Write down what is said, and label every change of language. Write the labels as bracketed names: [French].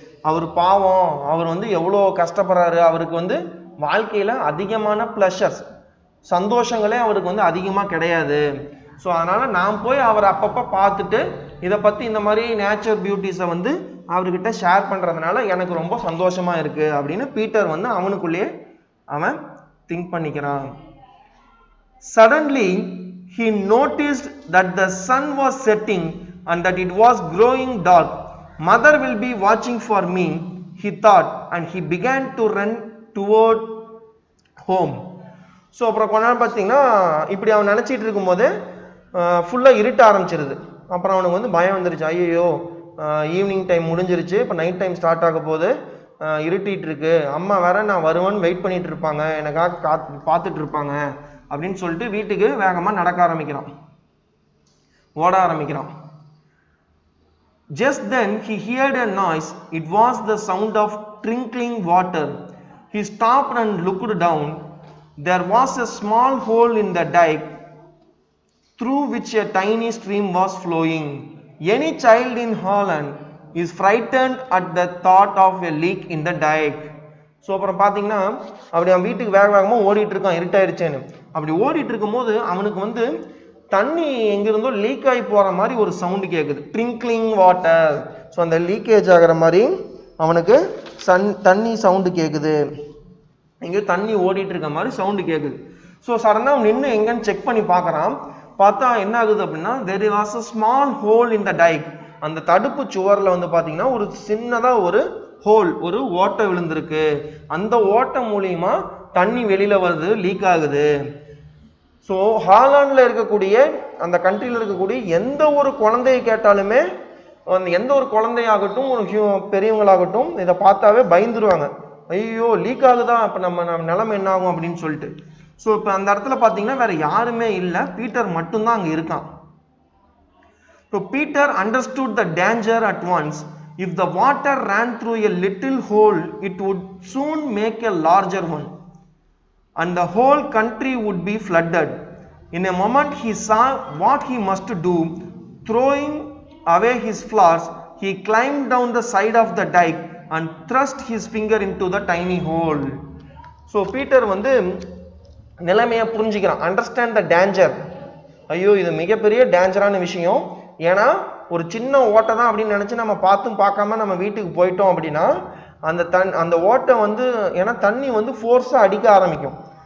[Tamil] அவர் பாவம், அவர் வந்து எவ்வளோ கஷ்டப்படுறாரு, அவருக்கு வந்து வாழ்க்கையில அதிகமான ப்ளஷர்ஸ், சந்தோஷங்களே அவருக்கு வந்து அதிகமாக கிடையாது. ஸோ அதனால நான் போய் அவர் அப்பப்போ பார்த்துட்டு இதை பற்றி இந்த மாதிரி நேச்சர் பியூட்டிஸை வந்து அவர்கிட்ட ஷேர் பண்ணுறதுனால எனக்கு ரொம்ப சந்தோஷமா இருக்கு அப்படின்னு பீட்டர் வந்து அவனுக்குள்ளேயே அவன் திங்க் பண்ணிக்கிறான். [English] Suddenly he noticed that the sun was setting and that it was growing dark. Mother will be watching for me, he thought, and he began to run toward home. [Tamil] So அப்புறம் கொஞ்ச நேரம் பார்த்தீங்கன்னா இப்படி அவன் நினச்சிட்டு இருக்கும்போது ஃபுல்லாக இருட்ட ஆரம்பிச்சிருது. அப்புறம் அவனுக்கு வந்து பயம் வந்துருச்சு, ஐயோ ஈவினிங் டைம் முடிஞ்சிருச்சு, இப்போ நைட் டைம் ஸ்டார்ட் ஆக போது, இருட்டிட்டு இருக்கு, அம்மா வேற நான் வருவேன்னு வெயிட் பண்ணிட்டு இருப்பாங்க, எனக்காக பார்த்துட்டு இருப்பாங்க அப்படின்னு சொல்லிட்டு வீட்டுக்கு வேகமாக நடக்க ஆரம்பிக்கிறான், ஓட ஆரம்பிக்கிறான். [English] Just then he heard a noise. It was the sound of trickling water. He stopped and looked down. There was a small hole in the dike through which a tiny stream was flowing. Any child in Holland is frightened at the thought of a leak in the dike. [Tamil] So அப்புறம் பார்த்தீங்கன்னா அப்படி அவன் வீட்டுக்கு வேகமாக ஓடிட்டு இருக்கான், இருட்டாயிருச்சேன்னு. அப்படி ஓடிட்டு இருக்கும் போது அவனுக்கு வந்து தண்ணி எங்கிருந்தோ லீக் ஆகி போகிற மாதிரி ஒரு சவுண்டு கேட்குது, ட்ரிங்க்லிங் வாட்டர். ஸோ அந்த லீக்கேஜ் ஆகிற மாதிரி அவனுக்கு தண்ணி சவுண்டு கேட்குது, எங்கேயோ தண்ணி ஓடிட்டு இருக்க மாதிரி சவுண்டு கேட்குது. ஸோ சடனாக அவன் நின்று எங்கன்னு செக் பண்ணி பார்க்குறான். பார்த்தா என்ன ஆகுது அப்படின்னா, [English] there was a small hole in the dike. [Tamil] அந்த தடுப்பு சுவரில் வந்து பார்த்தீங்கன்னா ஒரு சின்னதாக ஒரு ஹோல், ஒரு ஓட்டை விழுந்திருக்கு. அந்த ஓட்டை மூலியமா தண்ணி வெளியில வருது, லீக் ஆகுது. ஸோ ஹாலாண்டில் இருக்கக்கூடிய அந்த கண்ட்ரியில் இருக்கக்கூடிய எந்த ஒரு குழந்தையை கேட்டாலுமே, எந்த ஒரு குழந்தையாகட்டும் ஒரு பெரியவங்களாகட்டும் இதை பார்த்தாவே பயந்துருவாங்க, ஐயோ லீக் ஆகுதா, அப்போ நம்ம நிலைமை என்ன ஆகும் அப்படின்னு சொல்லிட்டு. ஸோ இப்போ அந்த இடத்துல பார்த்தீங்கன்னா வேற யாருமே இல்லை, பீட்டர் மட்டும்தான் அங்கே இருக்கான். [English] So Peter understood the danger at once. If the water ran through a little hole, it would soon make a larger one, and the whole country would be flooded. In a moment he saw what he must do. Throwing away his flowers, he climbed down the side of the dike and thrust his finger into the tiny hole. [Tamil] So Peter வந்து நிலைமையை புரிஞ்சுக்கிறான், [English] Understand the danger. [Tamil] ஐயோ இது மிகப்பெரிய டேஞ்சரான விஷயம். ஏன்னா ஒரு சின்ன ஓட்டை தான் அப்படின்னு நினைச்சு நம்ம பார்த்தும் பார்க்காம நம்ம வீட்டுக்கு போயிட்டோம் அப்படின்னா அந்த ஓட்டை வந்து, ஏன்னா தண்ணி வந்து ஃபோர்ஸா அடிக்க ஆரம்பிக்கும்.